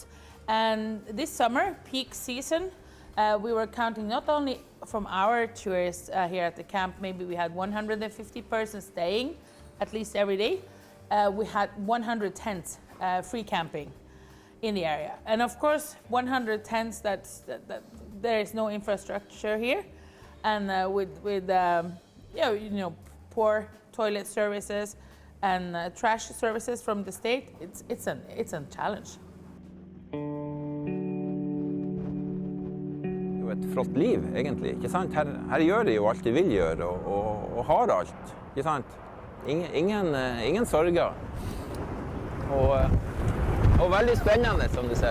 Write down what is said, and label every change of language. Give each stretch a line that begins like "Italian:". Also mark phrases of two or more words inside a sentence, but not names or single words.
English: And this summer, peak season, we were counting not only from our tourists here at the camp, maybe we had 150 persons staying at least every day, we had 100 tents free camping in the area. And of course, 100 tents, that there is no infrastructure here. And with poor toilet services and trash services from the state, it's a challenge.
Norwegian: Det er jo et flott liv, egentlig. Ikke sant? Her gjør de jo alt de vil gjøre, og har alt. Ikke sant? Ingen sorger. Og veldig spennende, som du ser.